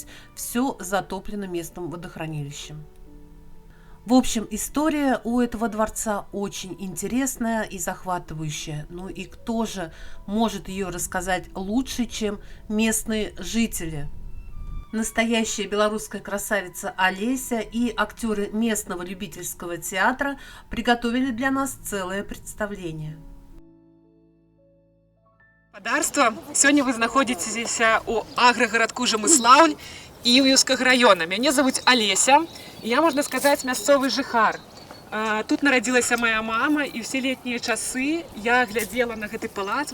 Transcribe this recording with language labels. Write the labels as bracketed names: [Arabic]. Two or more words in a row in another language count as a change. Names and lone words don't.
[Russian] Все затоплено местным водохранилищем. В общем, история у этого дворца очень интересная и захватывающая. Ну и кто же может ее рассказать лучше, чем местные жители? Настоящая белорусская красавица Олеся и актеры местного любительского театра приготовили для нас целое представление. [Belarusian] Господарства, сёння вы знаходзіцеся ў аграгарадку Жамыслаўль Іўеўскага района. Мяне зовут Олеся, і я, можна сказаць, мясцовы жыхар. Тут нарадзілася моя мама, і ўсе летнія часы я глядзела на гэты палац.